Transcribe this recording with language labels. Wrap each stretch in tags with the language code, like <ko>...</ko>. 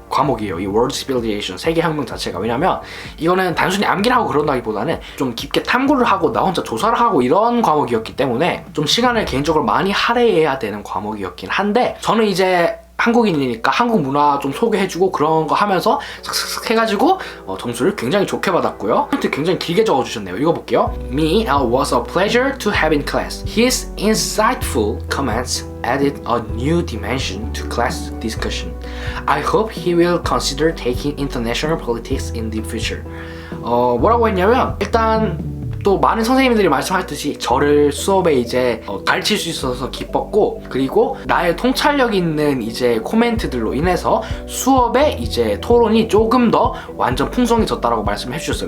<ko>과목이에요. 이 World Civilization 세계혁명 자체가. 왜냐면 이거는 단순히 암기를 하고 그런다기보다는 좀 깊게 탐구를 하고 나 혼자 조사를 하고 이런 과목이었기 때문에 좀 시간을 개인적으로 많이 할애해야 되는 과목이었긴 한데, 저는 이제 한국인이니까 한국 문화 좀 소개해주고 그런 거 하면서 슥슥슥 해가지고 점수를 굉장히 좋게 받았고요. 포인트 굉장히 길게 적어주셨네요. 읽어볼게요.</ko> <en>Me was a pleasure to have in class. His insightful comments added a new dimension to class discussion. I hope he will consider taking international politics in the future.</en> <ko>뭐라고 했냐면, 일단 또 많은 선생님들이 말씀하셨듯이 저를 수업에 이제 가르칠 수 있어서 기뻤고, 그리고 나의 통찰력 있는 이제 코멘트들로 인해서 수업에 이제 토론이 조금 더 완전 풍성해졌다라고 말씀해 주셨어요.</ko>